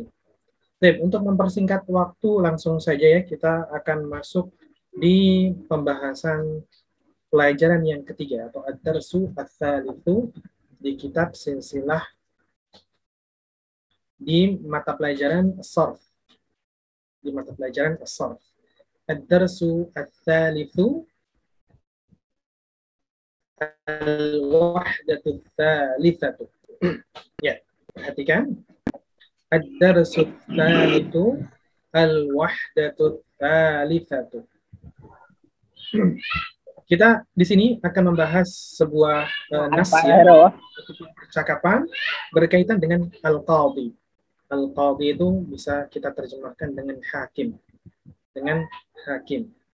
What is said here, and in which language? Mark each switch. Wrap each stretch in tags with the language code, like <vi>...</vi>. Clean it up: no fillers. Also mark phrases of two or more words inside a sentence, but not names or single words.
<id>Baik, untuk mempersingkat waktu langsung saja ya, kita akan masuk di pembahasan pelajaran yang ketiga atau</id> <ar>الدرس الثالث</ar> <id>di kitab silsilah di mata pelajaran as-sarf. Di mata pelajaran as-sarf.</id> <ar>الدرس الثالث الوحدة الثالثة.</ar> <id>Ya, perhatikan.</id> <ar>الدرس الثالث الوحدة الثالثة.</ar> <id>Kita di sini akan membahas sebuah nas ya, percakapan berkaitan dengan al-qadhi. Al-qadhi itu bisa kita terjemahkan dengan hakim. Dengan hakim.</id>